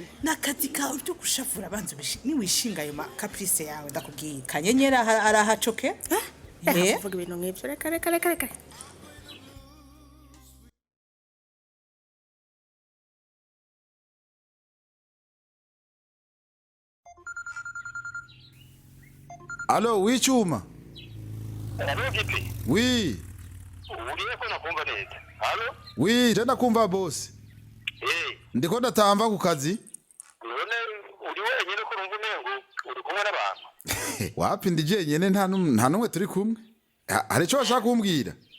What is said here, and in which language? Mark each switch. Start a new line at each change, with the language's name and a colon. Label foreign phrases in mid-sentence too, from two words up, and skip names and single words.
Rundi: nakazi kawe byo gushavura abanzu ni wishinga ayo caprice yawe ndakubwiye kanyenyera arahacoke. Vuga ibintu nk'ivyo reka. Allo, oui Chuma. Allo Gipi. Oui. Uriye ko nakumva neza. Allo? Oui, tena kumva boss. Ndiko ndatamba ku kazi. None uri wenyine ko urumva umengo uri kumwe n'abantu. Wapi ndije nyene nta numwe turi kumwe. Hari ico bashaka kumbwira?